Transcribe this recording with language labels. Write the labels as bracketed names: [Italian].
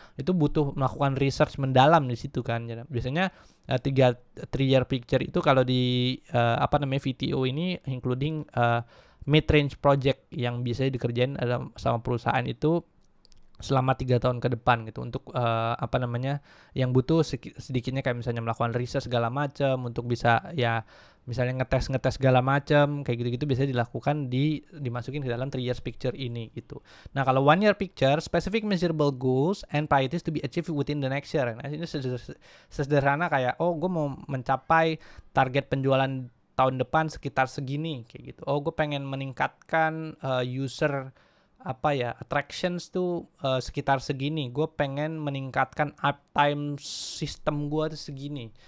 [Indonesian] Itu butuh melakukan research mendalam di situ kan. Biasanya 3 year picture itu kalau di VTO ini [English] including mid range project [Indonesian] yang biasanya dikerjain sama perusahaan itu selama 3 tahun ke depan gitu, untuk yang butuh sedikitnya kayak misalnya melakukan riset segala macam untuk bisa ya misalnya ngetes segala macam kayak gitu-gitu, biasanya dilakukan dimasukin ke dalam 3 years picture ini gitu. Nah kalau [English] 1 year picture, specific measurable goals and priorities to be achieved within the next year. [Indonesian] Nah ini sederhana kayak gue mau mencapai target penjualan tahun depan sekitar segini kayak gitu. Gue pengen meningkatkan user attractions tuh sekitar segini. Gue pengen meningkatkan uptime sistem gue tuh segini.